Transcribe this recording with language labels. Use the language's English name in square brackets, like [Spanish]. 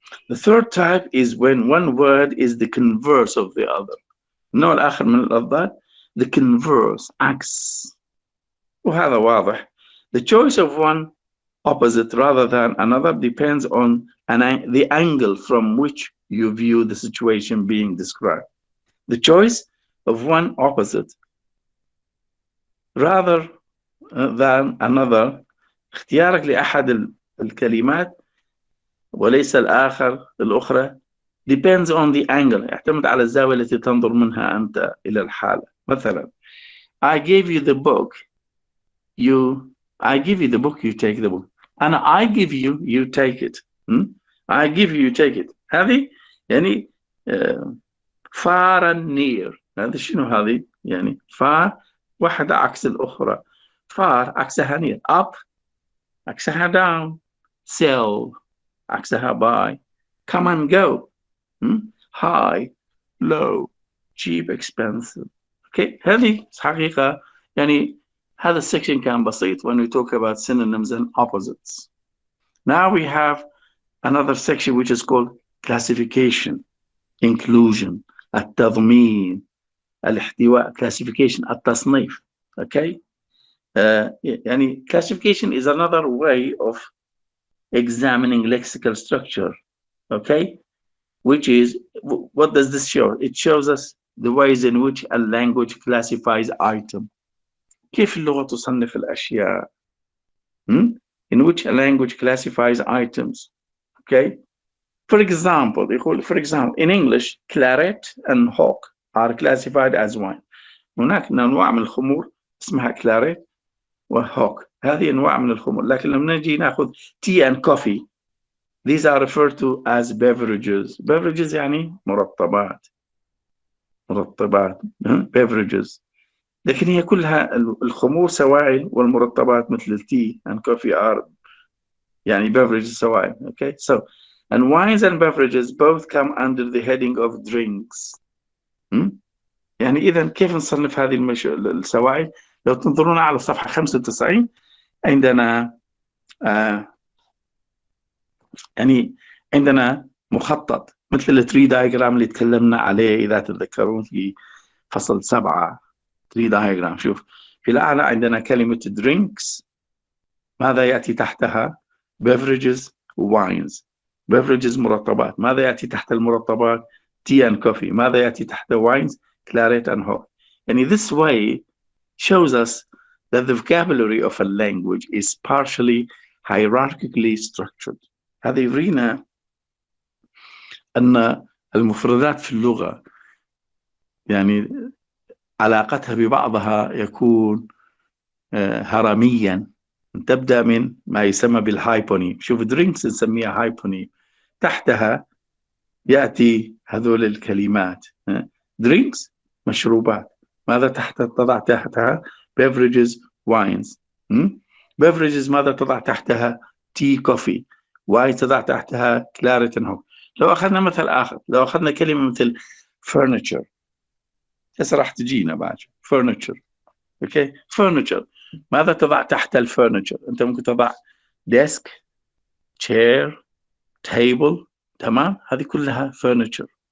[English] The third type is when one word is the converse of the other. [Arabic] النوع الآخر من الأضداد [English] the converse [Arabic] عكس. وهذا واضح. [English] The choice of one opposite rather than another depends on the angle from which you view the situation being described. The choice of one opposite rather than another, [Arabic] اختيارك لأحد الكلمات وليس الأخرى [English] depends on the angle. [Arabic] يعتمد على الزاوية التي تنظر منها أنت إلى الحالة. [English] مثلا I gave you the book, you take the book. أنا I give you, you take it. I give you, you take it. [Arabic] هذه يعني [English] far and near. [Arabic] هذا شنو هذه؟ يعني far واحدة عكس الأخرى. [English] far عكسها near. up عكسها down. sell عكسها buy. come and go. high, low, cheap, expensive. Okay, [Arabic] هذه حقيقة يعني هذا السكشن كان بسيط [English] when we talk about synonyms and opposites. Now we have another section which is called classification, inclusion, التضمين, الاحتواء, classification, التصنيف. Okay, يعني classification is another way of examining lexical structure, okay, which is, what does this show? It shows us the ways in which a language classifies item. [Arabic] كيف اللغة تصنف الأشياء. [English] In which a language classifies items, okay. For example, in English, claret and hock are classified as wine. [Arabic] هناك أنواع من الخمور اسمها claret وهوك، هذه أنواع من الخمور. لكن لما نجي نأخذ [English] tea and coffee, these are referred to as beverages. [Arabic] Beverages يعني مرطبات beverages. لكن هي كلها الخمور سوائل، والمرطبات مثل التي [English] and coffee are [Arabic] يعني beverages سوائل. [English] Okay, so and wines and beverages both come under the heading of drinks. [Arabic] يعني إذا كيف نصنف هذه السوائل؟ لو تنظرون على صفحة 95 عندنا يعني عندنا مخطط مثل التري دايجرام اللي تكلمنا عليه إذا تتذكرون في فصل 7. تري دايجرام. شوف في الأعلى عندنا كلمة drinks، ماذا يأتي تحتها؟ beverages wines. beverages مرطبات، ماذا يأتي تحت المرطبات؟ [English] tea and coffee. [Arabic] ماذا يأتي تحت [English] wines؟ claret and hock. يعني this way shows us that the vocabulary of a language is partially hierarchically structured. [Arabic] هذا يرينا أن المفردات في اللغة يعني علاقتها ببعضها يكون هرميا، تبدأ من ما يسمى بالهايبونيم. شوف درينكس نسميها هايبونيم، تحتها يأتي هذول الكلمات. درينكس مشروبات، ماذا تضع تحتها؟ beverages wines. beverages ماذا تضع تحتها؟ tea coffee. wine تضع تحتها claret and hock. لو أخذنا مثل آخر، لو أخذنا كلمة مثل furniture، هسه راح تجينا بعد furniture. okay, furniture ماذا تضع تحت الفurniture؟ أنت ممكن تضع [English] desk chair table، [Arabic] تمام، هذه كلها furniture.